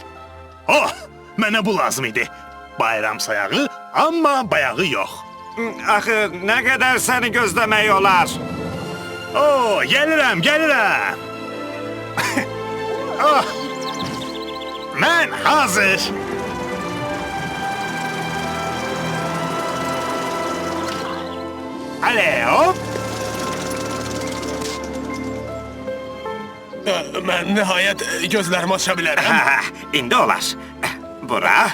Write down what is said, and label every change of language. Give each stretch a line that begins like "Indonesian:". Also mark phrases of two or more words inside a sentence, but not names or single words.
Azerbaijani: Oh, mənə bu lazım idi. Bayram sayağı, amma bayağı yox. Axı, nə qədər səni gözləmək olar? Oo, gəlirəm. Oh, mən hazır. Hadi, hop.
Turkish: Ben nihayet gözlerimi açabilirim.
Azerbaijani: İndi olar. Bura.